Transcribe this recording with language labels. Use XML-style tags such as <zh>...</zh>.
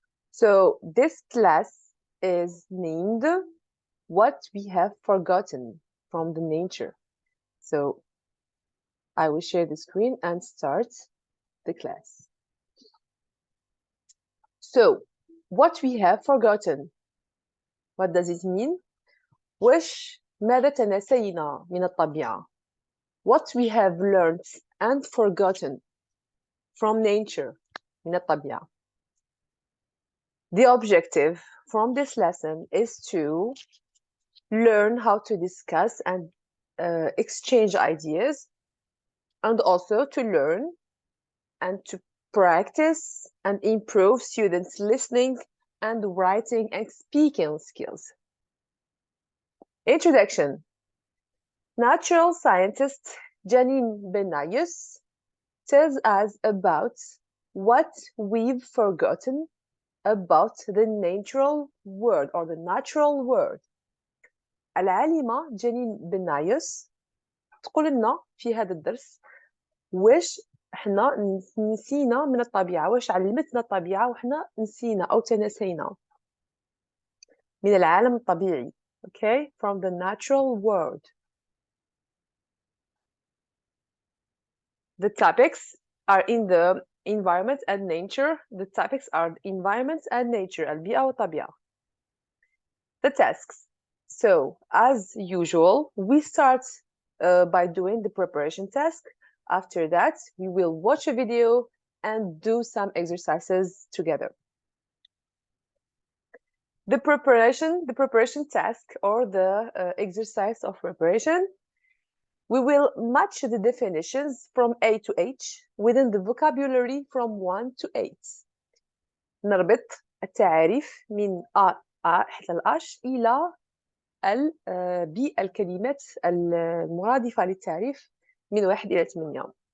<en>So this class is named What We Have Forgotten from the Nature. So I will share the screen and start the class. So what we have forgotten. What does it mean?</en> <ar>ماذا تناسينا من الطبيعة?</ar> <en>What we have learned and forgotten from nature,</en> <ar>من الطبيعة.</ar> <en>The objective from this lesson is to learn how to discuss and exchange ideas, and also to learn and to practice and improve students' listening and writing and speaking skills. Introduction. Natural scientist Janine Benayoun tells us about what we've forgotten about the natural world or the natural world.</en> <ar>العالمة جانين بنايوس تقول لنا في هذا الدرس واش احنا نسينا من الطبيعة، واش علمتنا الطبيعة وحنا نسينا أو تناسينا من العالم الطبيعي.</ar> <en>Okay, from the natural world. The topics are in the environment and nature. The topics are environment and nature,</en> <ar>البيئة والطبيعة.</ar> <en>The tasks. So, as usual, we start by doing the preparation task. After that, we will watch a video and do some exercises together. The preparation task or the exercise of preparation, we will match the definitions from A to H within the vocabulary from 1 to 8.</en> <ar>نربط التعاريف من A حتى الأش إلى بالكلمات المرادفة للتعريف من 1 إلى 8.</ar>